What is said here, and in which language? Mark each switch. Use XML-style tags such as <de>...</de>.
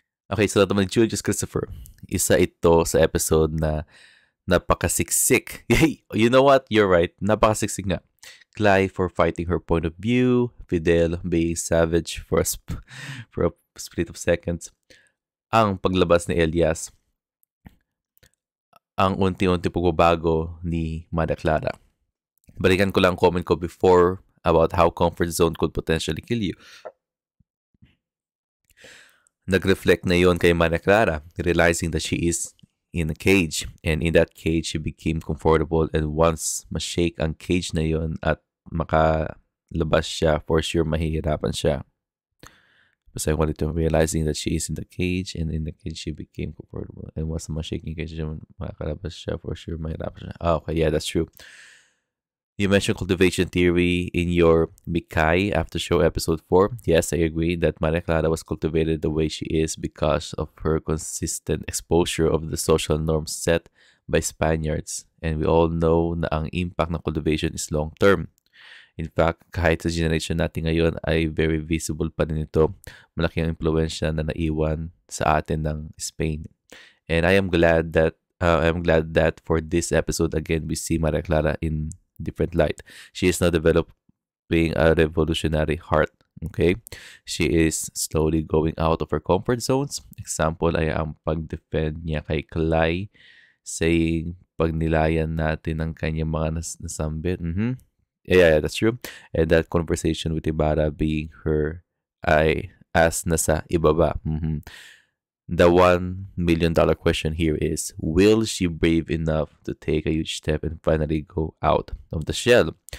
<tl>Okay, so naman Julius Christopher. Isa ito sa episode na napakasiksik. Yay!</tl> <en>You know what? You're right.</en> <tl>Napakasiksik nga.</tl> <en>Clara for fighting her point of view. Fidel being savage for a split of seconds.</en> <tl>Ang paglabas ni Elias. Ang unti-unti pagbabago ni Mada Clara. Balikan ko lang</tl> <en>comment ko before about how comfort zone could potentially kill you.</en> <tl>Nag-reflect na yon</tl> <en>kay Mada Clara, realizing that she is in a cage. And in that cage, she became comfortable.</en> <tl>And once ma-shake ang cage na yon at makalabas siya,</tl> <en>for sure</en> <tl>mahihirapan siya.</tl> <en>Basta wanted to realizing that she is in the cage, and in the cage she became comfortable.</en> <tl>And once ma-shaking cage siya, makalabas siya, for sure mahihirapan siya.</tl> <en>Okay, yeah, that's true. You mentioned cultivation theory in your Mikai after show episode 4. Yes, I agree that Maria Clara was cultivated the way she is because of her consistent exposure of the social norms set by Spaniards. And we all know na ang impact ng cultivation is long-term.</en> <tl>In fact, kahit sa generation natin ngayon ay very visible pa rin ito. Malaki ang impluensya na naiwan sa atin ng Spain.</tl> <en>And I am glad that for this episode again we see Maria Clara in different light. She is now developing a revolutionary heart. Okay? She is slowly going out of her comfort zones.</en> <tl>Example ay ang pag-defend niya kay Clay, saying pag nilayan natin ang kanyang mga nasambit.</tl> <en>Yeah, that's true. And that conversation with Ibarra being her I as nasa ibaba. The $1 million question here is, will she brave enough to take a huge step and finally go out of the shell?</en>